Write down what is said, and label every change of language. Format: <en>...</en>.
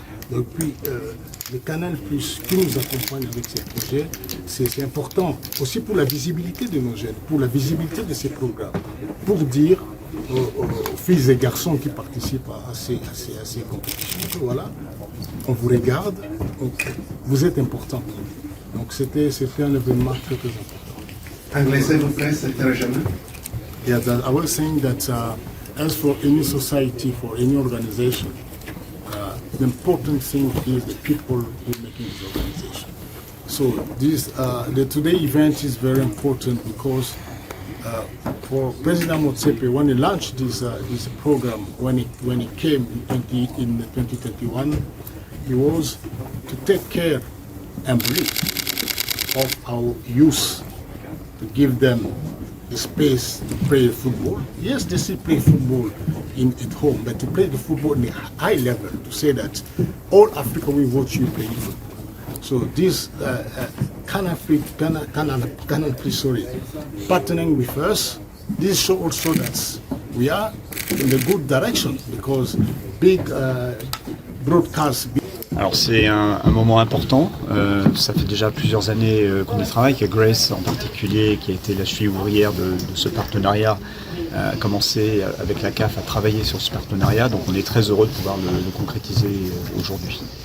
<fr>Donc, puis, le Canal Plus qui nous accompagne avec ces projets, c'est important aussi pour la visibilité de nos jeunes, pour la visibilité de ces programmes, pour dire aux filles et garçons qui participent à ces compétitions, voilà, on vous regarde, donc vous êtes important. Donc c'était un événement très important. Anglais, s'il vous plaît, secrétaire régional.</fr> <en>Yeah, I was saying that as for any society, for any organization, the important thing is the people who are making this organization. So the today event is very important because for President Motsepe, when he launched this program, when he came in 2021, he was to take care and believe of our youth, to give them the space to play football. Yes, they still play football at home, but to play the football in a high level, to say that all Africa will watch you playing football. So this Canal Plus, partnering with us, this shows also that we are in the good direction because big broadcast.</en> <fr>Alors c'est un moment important, ça fait déjà plusieurs années qu'on y travaille, que Grace en particulier, qui a été la cheville ouvrière de ce partenariat, a commencé avec la CAF à travailler sur ce partenariat, donc on est très heureux de pouvoir le concrétiser aujourd'hui.</fr>